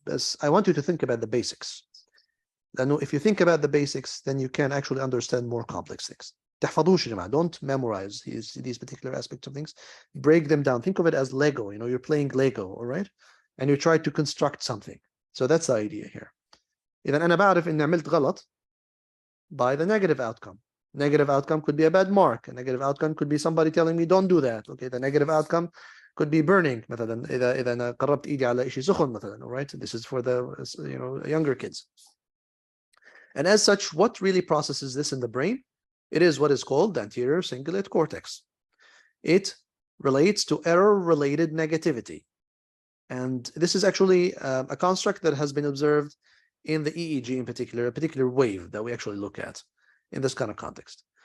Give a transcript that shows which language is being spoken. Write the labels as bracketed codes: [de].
[en] But I want you to think about the basics. [ar] لأنه [en] if you think about the basics, then you can actually understand more complex things. [ar] تحفظوش يا جماعة. [en] Don't memorize these particular aspects of things. Break them down. Think of it as Lego. You know, you're playing Lego, all right? And you try to construct something. So that's the idea here. [ar] إذا أنا بعرف إني عملت غلط [en] by the negative outcome. Negative outcome could be a bad mark. A negative outcome could be somebody telling me don't do that. Okay, the negative outcome could be burning. [ar] مثلا إذا أنا قربت إيدي على شيء سخن مثلا. [en] All right, this is for the younger kids. And as such, what really processes this in the brain? It is what is called the anterior cingulate cortex. It relates to error-related negativity. And this is actually a construct that has been observed in the EEG in particular, a particular wave that we actually look at in this kind of context.